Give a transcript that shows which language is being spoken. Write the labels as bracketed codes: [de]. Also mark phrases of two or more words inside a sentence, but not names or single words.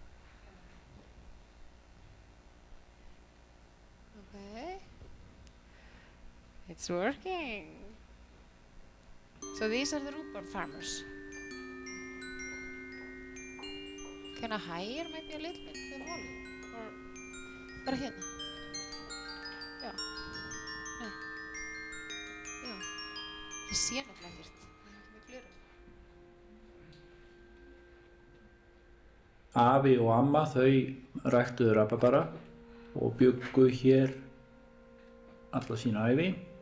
[en] Okay. It's working. So these are the rhubarb farmers. Can I higher maybe a little bit the volume? [is] Or bara hérna? Já. Nei. Já. Ég sé nefnilega ekkert. Það er ekki með gleraugu. Afi og amma þau ræktuðu rabarbara og bjuggu hér alla sína ævi.